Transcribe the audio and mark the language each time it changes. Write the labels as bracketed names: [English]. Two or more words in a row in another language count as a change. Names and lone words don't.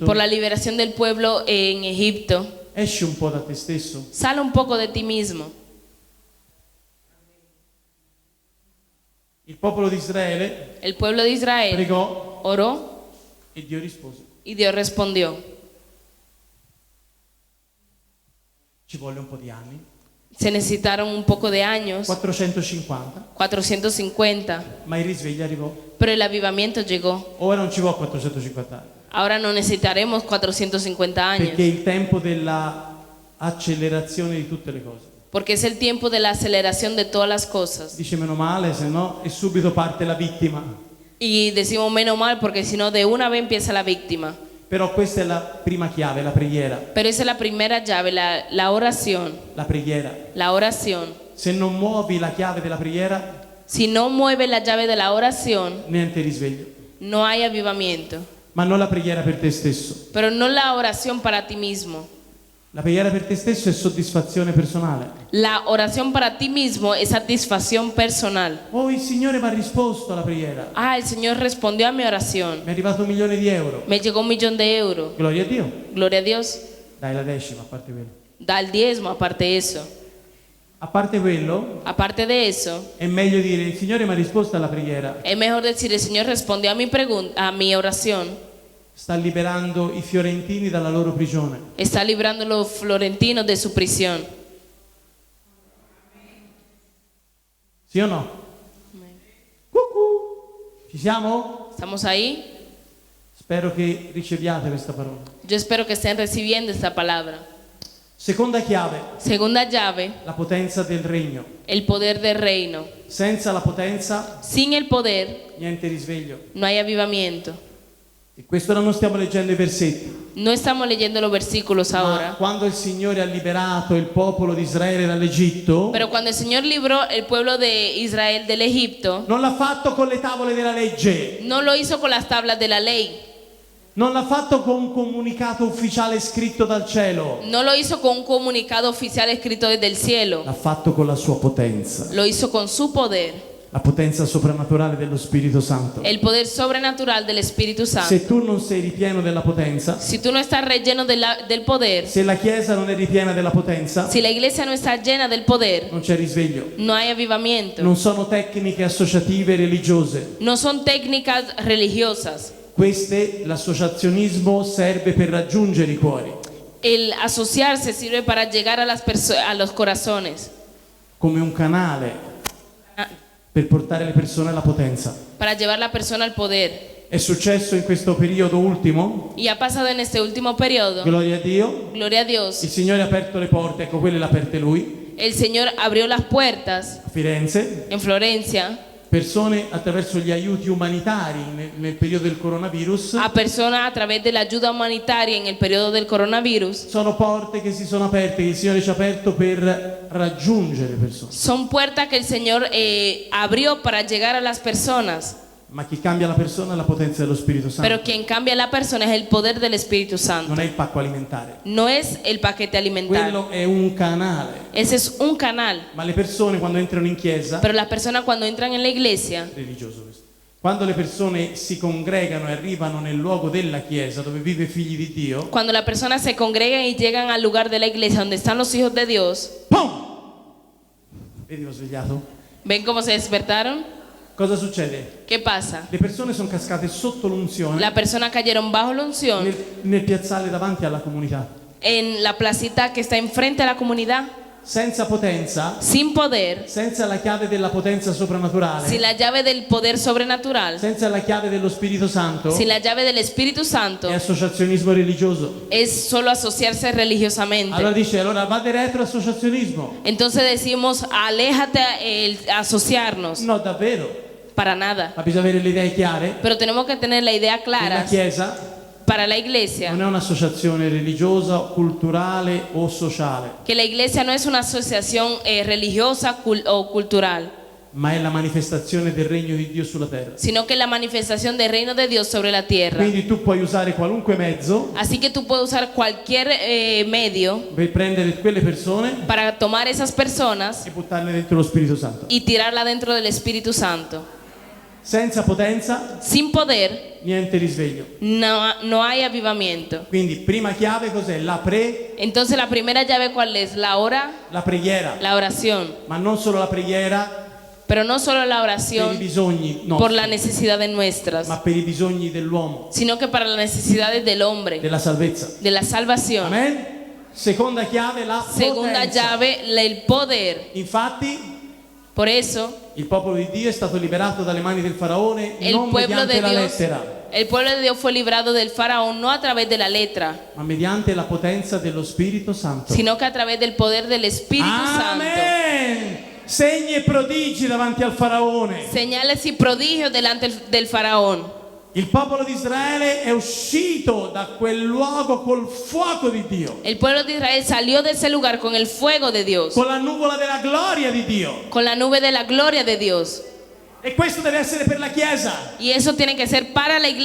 [Spanish] por la liberación del pueblo en Egipto. [Italian] Esci un po' da te stesso. [Spanish] Sale un poco de ti mismo. [Italian] Il popolo di Israele [Spanish] El pueblo de Israel [Italian] pregò [Spanish] oró [Italian] e Dio rispose. [Spanish] y Dios respondió. [Italian] Ci volle un po' di anni. [Spanish] Se necesitaron un poco de años, 450, 450, [Italian] ma il risveglio arrivò. [Spanish] pero el avivamiento llegó. [Italian] Ora non ci vuole 450 anni, [Spanish] Ahora no necesitaremos 450 [Italian] perché è [Spanish] años, [Italian] il tempo della accelerazione di tutte le cose. [Spanish] porque es el tiempo de la aceleración de todas las cosas. [Italian] Dice meno male, se no, e subito parte la vittima. [Spanish] Y decimos menos mal, porque si no, de una vez empieza la víctima. [Italian] Però questa è la prima chiave, la preghiera. [Spanish] Pero esa es la primera llave, la oración. [Italian] La preghiera. [Spanish] La oración. [Italian] Se non muovi la chiave della preghiera, [Spanish] Si no mueve la llave de la oración, [Italian] niente risveglio. [Spanish] no hay avivamiento. [Italian] Ma non la preghiera per te stesso. [Spanish] Pero no la oración para ti mismo. [Italian] La preghiera per te stesso è soddisfazione personale. [Spanish] La oración para ti mismo es satisfacción personal. [Italian] Oh, il Signore mi ha risposto alla preghiera. [Spanish] Ah, el Señor respondió a mi oración. [Italian] Mi è arrivato 1 milione di euro. [Spanish] Me llegó 1.000.000 de euros. [Italian] Gloria a Dio. [Spanish] Gloria a Dios. [Italian] Dai la decima, a parte quello. [Spanish] Da el diezmo, aparte de eso. [Italian] A parte quello, [Spanish] Aparte de eso, [Italian] è meglio dire il Signore mi ha risposto alla preghiera. [Spanish] es mejor decir, el Señor respondió a mi pregunta, a mi oración. [Italian] Sta liberando i fiorentini dalla loro prigione. [Spanish] Está librando a los florentinos de su prisión. [Italian] Sì o no? Cucù. Ci siamo? [Spanish] ¿Estamos ahí? [Italian] Spero che riceviate questa parola. [Spanish] Yo espero que estén recibiendo esta palabra. [Italian] Seconda chiave, [Spanish] Segunda llave, [Italian] la potenza del regno. [Spanish] el poder del reino. [Italian] Senza la potenza, [Spanish] Sin el poder, [Italian] niente risveglio. [Spanish] no hay avivamiento. [Italian] E questo non stiamo leggendo i versetti. [Spanish] No estamos leyendo los versículos [Italian] Ma [Spanish] ahora. [Italian] quando il Signore ha liberato il popolo di Israele dall'Egitto, [Spanish] Pero cuando el Señor libró el pueblo de Israel del Egipto, [Italian] non l'ha fatto con le tavole della legge, [Spanish] no lo hizo con las tablas de la ley. [Italian] non l'ha fatto con un comunicato ufficiale scritto dal cielo, [Spanish] No lo hizo con un comunicado oficial escrito desde el cielo. [Italian] l'ha fatto con la sua potenza, [Spanish] Lo hizo con su poder, [Italian] la potenza soprannaturale dello Spirito Santo. [Spanish] el poder sobrenatural del Espíritu Santo. [Italian] Se tu non sei ripieno della potenza, [Spanish] Si tú no estás relleno del poder, [Italian] se la Chiesa non è ripiena della potenza, [Spanish] si la iglesia no está llena del poder, [Italian] non c'è risveglio. [Spanish] no hay avivamiento. [Italian] Non sono tecniche associative religiose. [Spanish] No son técnicas religiosas. [Italian] L'associazionismo serve per raggiungere i cuori, [Spanish] El asociarse sirve para llegar a los corazones, [Italian] come un canale per portare le persone alla potenza. [Spanish] para llevar la persona al poder. [Italian] È successo in questo periodo ultimo, [Spanish] Y ha pasado en este último periodo, [Italian] gloria a Dio, [Spanish] gloria a [Italian] il [Spanish] Dios, [Italian] Signore ha aperto le porte, ecco quelle le ha aperte Lui, [Spanish] el Señor abrió las puertas [Italian] a Firenze, [Spanish] en Florencia [Italian] persone attraverso gli aiuti umanitari nel periodo del coronavirus. [Spanish] a personas a través de la ayuda humanitaria en el periodo del coronavirus. [Italian] Sono porte che si sono aperte, che il Signore ci ha aperto per raggiungere persone. [Spanish] Son puertas que el Señor abrió para llegar a las personas. [Italian] Ma chi cambia la persona è la potenza dello Spirito Santo, [Spanish] Pero quien cambia a la persona es el poder del Espíritu Santo. [Italian] non è il pacco alimentare. [Spanish] No es el paquete alimentario. [Italian] Quello è un canale. [Spanish] Ese es un canal. [Italian] Ma le persone quando entrano in chiesa, [Spanish] Pero las personas cuando entran en la iglesia, [Italian] religioso questo, quando le persone si congregano e arrivano nel luogo della chiesa dove vive i figli di Dio, [Spanish] cuando las personas se congregan y llegan al lugar de la iglesia donde están los hijos de Dios, ¡pum! [Italian] Vedi, ho svegliato? [Spanish] ¿ven cómo se despertaron? [Italian] Cosa succede? [Spanish] ¿Qué pasa? [Italian] Le persone sono cascate sotto l'unzione [Spanish] Las personas cayeron bajo la unción [Italian] nel piazzale davanti alla comunità. [Spanish] en la placita que está enfrente a la comunidad, [Italian] Senza potenza, [Spanish] sin poder, [Italian] senza la chiave della potenza soprannaturale, [Spanish] sin la llave del poder sobrenatural, [Italian] senza la chiave dello Spirito Santo, [Spanish] sin la llave del Espíritu Santo, [Italian] è associazionismo religioso. [Spanish] es solo asociarse religiosamente. [Italian] Allora dice, allora [Latin] vade retro [Italian] associazionismo. [Spanish] Entonces decimos, aléjate asociarnos. [Italian] No, davvero. [Spanish] Para nada. [Italian] Ma bisogna avere le idee chiare. [Spanish] Pero tenemos que tener la idea [Italian] La [Spanish] clara. [Italian] Chiesa [Spanish] Para la iglesia, [Italian] non è un'associazione religiosa, culturale o sociale, [Spanish] que la iglesia no es una asociación religiosa o cultural, [Italian] ma è la manifestazione del regno di Dio sulla terra. [Spanish] sino que es la manifestación del reino de Dios sobre la tierra. [Italian] Quindi tu puoi usare qualunque mezzo [Spanish] Así que tú puedes usar cualquier medio [Italian] per prendere quelle persone [Spanish] para tomar esas personas [Italian] e buttarle dentro lo Spirito Santo. [Spanish] y tirarla dentro del Espíritu Santo. [Italian] Senza potenza, [Spanish] Sin poder [Italian] niente risveglio. [Spanish] no hay avivamiento. [Italian] Quindi prima chiave cos'è? [Spanish] La Entonces la primera llave, ¿cuál es? La hora, [Italian] preghiera, [Spanish] la oración. [Italian] ma non solo la preghiera [Spanish] Pero no solo la [Italian] per i [Spanish] oración [Italian] bisogni [Spanish] por las [Italian] nostri, [Spanish] necesidades nuestras, [Italian] ma per i bisogni dell'uomo, [Spanish] sino que para las necesidades del hombre, [Italian] della salvezza. [Spanish] de la salvación. [Italian] Amen? Seconda chiave, [Spanish] la Segunda [Italian] potenza. [Spanish] llave, el poder. [Italian] Infatti [Spanish] Por eso, [Italian] il popolo di Dio è stato liberato dalle mani del faraone [Spanish] el [Italian] non [Spanish] pueblo [Italian] mediante [Spanish] de [Italian] la [Spanish] Dios, [Italian] lettera, [Spanish] el pueblo de Dios fue librado del faraón no a través de la letra, [Italian] ma mediante la potenza dello Spirito Santo. [Spanish] sino que a través del poder del Espíritu Santo. [Italian] Amen! Segni e prodigi davanti al faraone. [Spanish] Señales y prodigios delante del faraón. [Italian] Il popolo di Israele è uscito da quel luogo col fuoco di Dio, [Spanish] El pueblo de Israel salió de ese lugar con el fuego de Dios, [Italian] con la nuvola della gloria di Dio. [Spanish] con la nube de la gloria de Dios. [Italian] E questo deve essere per la Chiesa. [Spanish] Y eso tiene que ser para la